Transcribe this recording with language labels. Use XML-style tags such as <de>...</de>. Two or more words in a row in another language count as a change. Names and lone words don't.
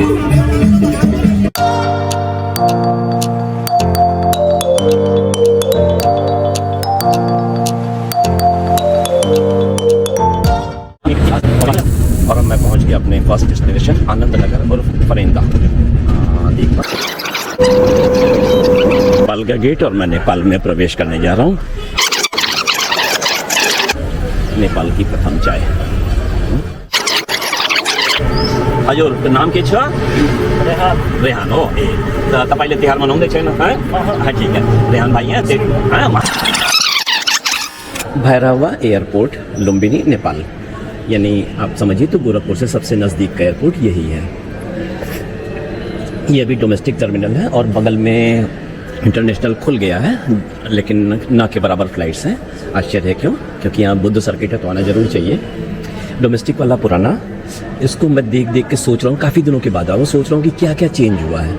<hi>और अब मैं पहुंच गया अपने</hi> <en>first destination</en> <hi>आनंद नगर और फरेंदा। नेपाल का गेट और मैं नेपाल में प्रवेश करने जा रहा हूँ। नेपाल की प्रथम चाय।</hi> <ne>हजुर नाम के छ? रेहान हो। तपाईँले तिहार मनाउँदै छैन?</ne> <hi>ठिक है, रेहान भाइ यहाँ भैरवा एयरपोर्ट लुम्बिनी नेपाल, यानी आप समझिए तो गोरखपुर से सबसे नज़दीक का एयरपोर्ट यही है। ये अभी</hi> <en>domestic terminal</en> <hi>है और बगल में इंटरनेशनल खुल गया है, लेकिन ना के बराबर फ्लाइट्स हैं। आश्चर्य है क्यों? क्योंकि यहाँ बुद्ध सर्किट है तो आना जरूर चाहिए। डोमेस्टिक वाला पुराना, इसको मैं देख देख के सोच रहा हूँ, काफ़ी दिनों के बाद आ रहा हूँ, सोच रहा हूँ कि क्या क्या चेंज हुआ है।</hi>